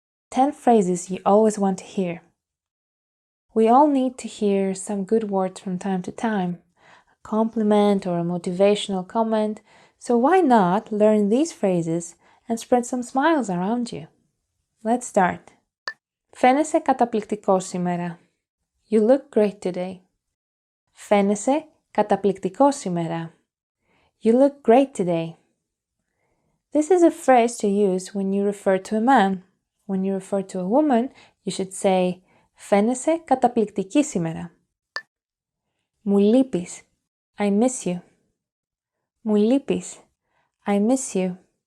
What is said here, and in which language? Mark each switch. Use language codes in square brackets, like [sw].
[en] 10 phrases you always want to hear. We all need to hear some good words from time to time, a compliment or a motivational comment, so why not learn these phrases and spread some smiles around you? Let's start. [el] Φαίνεσαι καταπληκτικός σήμερα. [en] You look great today. [el] Φαίνεσαι καταπληκτικός σήμερα. [en] You look great today. This is a phrase to use when you refer to a man. When you refer to a woman, you should say [el] φαίνεσαι καταπληκτική σήμερα. Μου λείπεις. [en] I miss you. Μου λείπεις. I miss you.